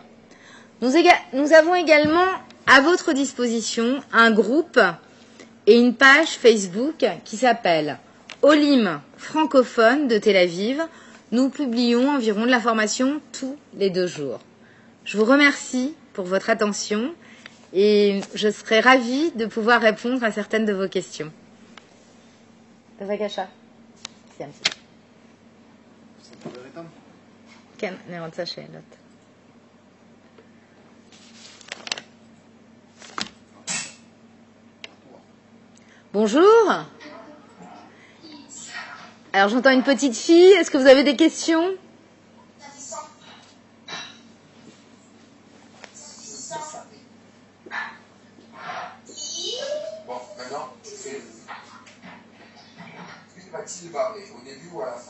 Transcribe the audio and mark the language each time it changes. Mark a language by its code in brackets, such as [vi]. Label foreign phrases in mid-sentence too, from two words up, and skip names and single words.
[fr] Nous avons également à votre disposition un groupe et une page Facebook qui s'appelle Olim francophone de Tel Aviv. Nous publions environ de l'information tous les 2 jours. Je vous remercie pour votre attention et je serai ravie de pouvoir répondre à certaines de vos questions. [he] בבקשה. סיימתי. כן, אני רוצה שאלות. [fr] Bonjour. Alors j'entends une petite fille. Est-ce que vous avez des questions? Bon, maintenant, va-t-il parler au début ou à la fin?